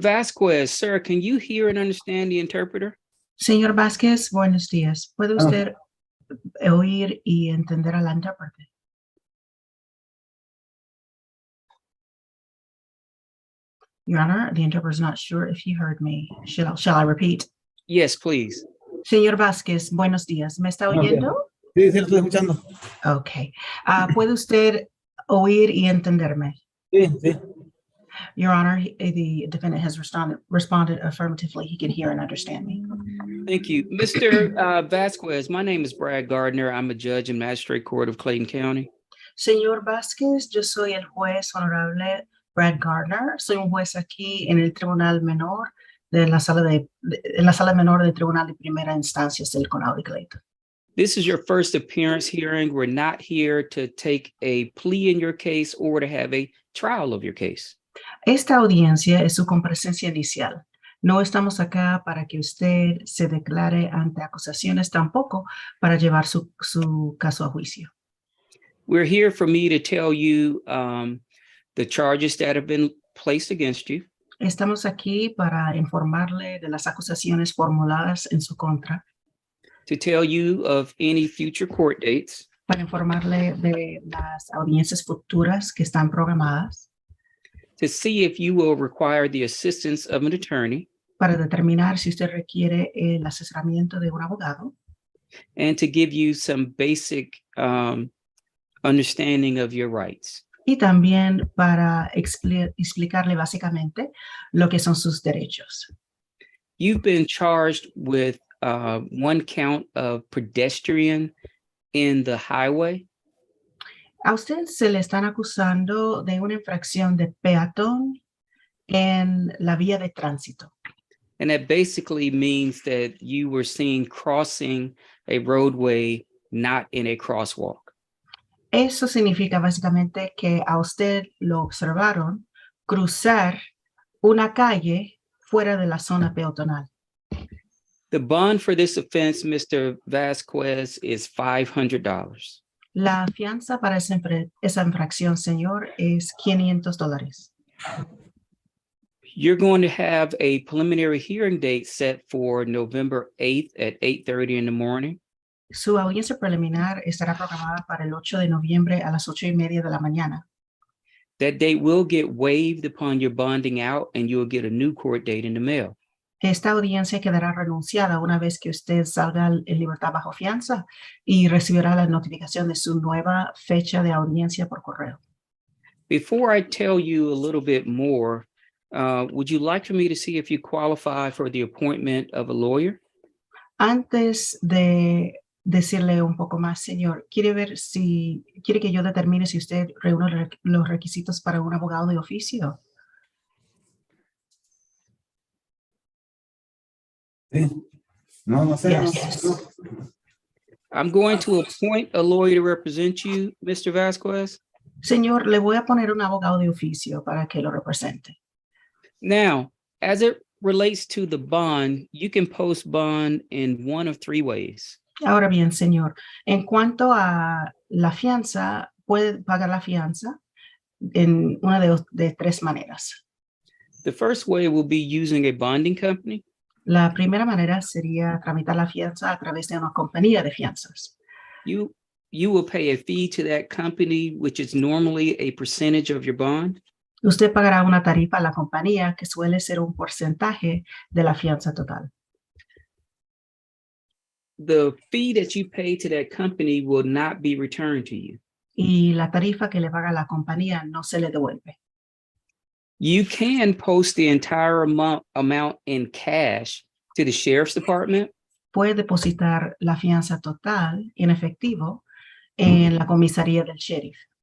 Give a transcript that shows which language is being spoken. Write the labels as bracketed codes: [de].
[en] Vasquez, sir, can you hear and understand the interpreter? [es] Señor Vázquez, buenos días. ¿Puede usted oír y entender al intérprete? [en] Your Honor, the interpreter is not sure if he heard me. Shall I repeat? Yes, please. [es] Señor Vázquez, buenos días. ¿Me está oyendo? Sí, sí, lo estoy escuchando. [en] Okay. [es] ¿Puede usted oír y entenderme? Sí, sí. [en] Your Honor, the defendant has responded affirmatively. He can hear and understand me. Thank you. Mr. Vasquez, my name is Brad Gardner. I'm a judge in Magistrate Court of Clayton County. [es] Señor Vázquez, yo soy el juez honorable Brad Gardner. Soy un juez aquí en el Tribunal Menor en la sala menor del Tribunal de Primera Instancia del Condado de Clayton. [en] This is your first appearance hearing. We're not here to take a plea in your case or to have a trial of your case. [es] Esta audiencia es su comparecencia inicial. No estamos acá para que usted se declare ante acusaciones, tampoco para llevar su caso a juicio. [en] We're here for me to tell you the charges that have been placed against you. [es] Estamos aquí para informarle de las acusaciones formuladas en su contra. [en] To tell you of any future court dates. [es] Para informarle de las audiencias futuras que están programadas. [en] To see if you will require the assistance of an attorney. [es] Para determinar si usted requiere el asesoramiento de un abogado. [en] And to give you some basic understanding of your rights. [es] Y también para explicarle básicamente lo que son sus derechos. [en] You've been charged with one count of pedestrian in the highway. [es] A usted se le están acusando de una infracción de peatón en la vía de tránsito. [en] And that basically means that you were seen crossing a roadway not in a crosswalk. [es] Eso significa básicamente que a usted lo observaron cruzar una calle fuera de la zona peatonal. [en] The bond for this offense, Mr. Vasquez, is $500. [es] La fianza para esa infracción, señor, es $500. [en] You're going to have a preliminary hearing date set for November 8th at 8:30 in the morning. [es] Su audiencia preliminar estará programada para el 8 de noviembre a las 8:30 de la mañana. [en] That date will get waived upon your bonding out, and you'll get a new court date in the mail. [es] Esta audiencia quedará renunciada una vez que usted salga en libertad bajo fianza y recibirá la notificación de su nueva fecha de audiencia por correo. [en] Before I tell you a little bit more, would you like for me to see if you qualify for the appointment of a lawyer? [es] Antes de decirle un poco más, señor, quiere que yo determine si usted reúne los requisitos para un abogado de oficio. Sí. No sé. [en] Yes. No. I'm going to appoint a lawyer to represent you, Mr. Vasquez. [es] Señor, le voy a poner un abogado de oficio para que lo represente. [en] Now, as it relates to the bond, you can post bond in one of three ways. [es] Ahora bien, señor, en cuanto a la fianza, puede pagar la fianza en una de tres maneras. [en] The first way will be using a bonding company. [es] La primera manera sería tramitar la fianza a través de una compañía de fianzas. [en] You will pay a fee to that company, which is normally a percentage of your bond. [es] Usted pagará una tarifa a la compañía que suele ser un porcentaje de la fianza total. [en] The fee that you pay to that company will not be returned to you. [es] Y la tarifa que le paga la compañía no se le devuelve. [en] You can post the entire amount in cash to the sheriff's department. [es] Puede depositar la fianza total en efectivo en la comisaría del sheriff.